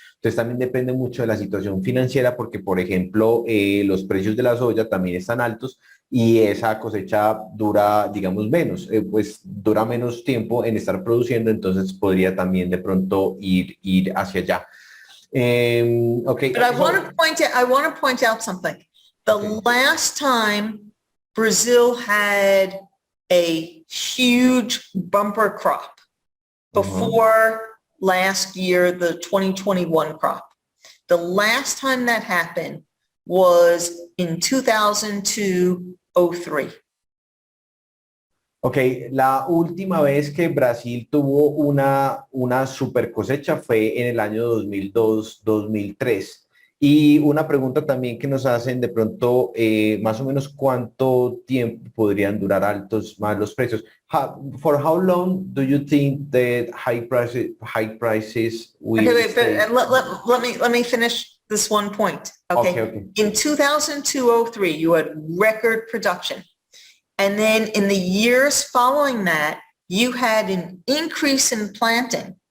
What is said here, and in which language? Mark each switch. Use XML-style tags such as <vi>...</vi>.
<es>Entonces también depende mucho de la situación financiera porque, por ejemplo, los precios de la soya también están altos y esa cosecha dura, digamos, menos, pues dura menos tiempo en estar produciendo, entonces podría también de pronto ir hacia allá.</es> <en>Okay. But I want to point out something. The last time Brazil had a huge bumper crop before last year, the 2021 crop. The last time that happened was in 2002-03.</en> <es>Ok, la última vez que Brasil tuvo una super cosecha fue en el año 2002-2003. Y una pregunta también que nos hacen de pronto, más o menos cuánto tiempo podrían durar altos más los precios.</es> <en>For how long do you think that high prices will stay? Let me finish this one point. Okay. In 2002-03, you had record production. And then in the years following that, you had an increase in planting.</en>